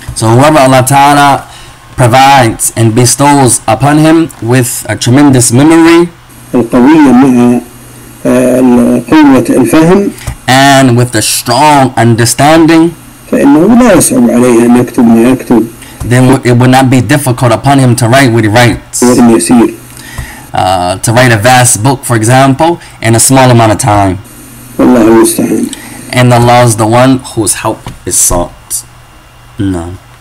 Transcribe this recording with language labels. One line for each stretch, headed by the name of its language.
English: So whoever Allah Ta'ala provides and bestows upon him with a tremendous memory
Arabic: القوية مع قوة الفهم
English: and with a strong understanding,
Arabic: فإنه لا يصعب عليه أن يكتب ما يكتب.
English: then it would not be difficult upon him to write what he writes.
Arabic: وإن يسير.
English: To write a vast book, for example, in a small amount of time.
Arabic: والله المستعان.
English: And Allah is the one whose help is sought. No.